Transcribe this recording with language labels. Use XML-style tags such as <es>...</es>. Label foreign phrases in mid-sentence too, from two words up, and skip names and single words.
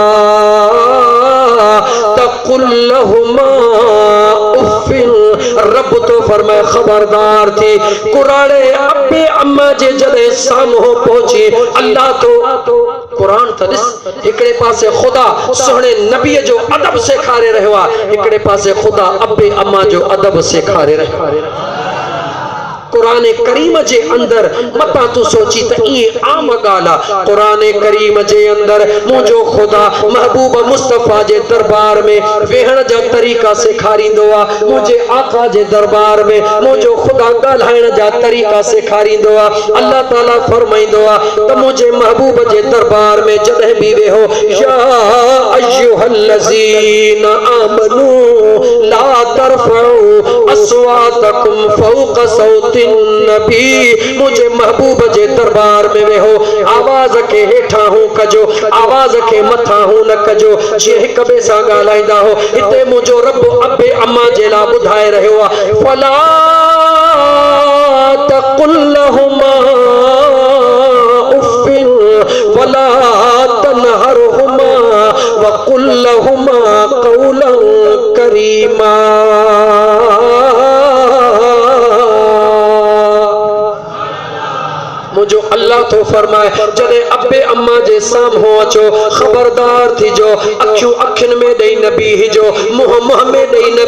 <ar>تقل لهما أف</ar> <sd>रब तो फरमाए खबरदार थी कुराड़े अबे अम्मा जे जॾहिं साम्हूं पहुची अल्लाह तो कुरान त ॾिस हिकिड़े पासे ख़ुदा सुहिणे नबीअ जो अदब सेखारे रहियो आहे हिकिड़े पासे खुदा अबे अम्मा जो अदब सेखारे रहियो कुरान करीम जे अंदर मता तू सोची त ये आम गाला कुरान करीम जे अंदर मुझो खुदा महबूब मुस्तफा जे दरबार में वेहण जा तरीका सेखारींदो आ मुझे आका जे दरबार में मुझो खुदा गालाइण जा तरीका सेखारींदो आ अल्लाह ताला फरमाइंदो आ त मुझे महबूब जे दरबार में जदे भी वेहो</sd> <ar>يا أيها الذين آمنوا لا ترفعوا أصواتكم فوق صوت النبي</ar> <sd>मुझे महबूब जे दरबार में वेहो आवाज के हेठा हूं कजो आवाज के मथा हूं न कजो जे हिक बे सां ॻाल्हाईंदा हो हिते मुझो रब अबे अम्मा जे ला ॿुधाए रहियो आहे फला</sd> <ar>تقل لهما أف ولا تنهرهما وقل لهما قولا كريما</ar> <sd>मुझो अल्लाह तो फरमाए जदे अबे अम्मा जे साम्हूं अचो खबरदार थी जो अखियूं अखिन में ॾेई न बीहिजो मुंह मुंह में ॾेई न</sd>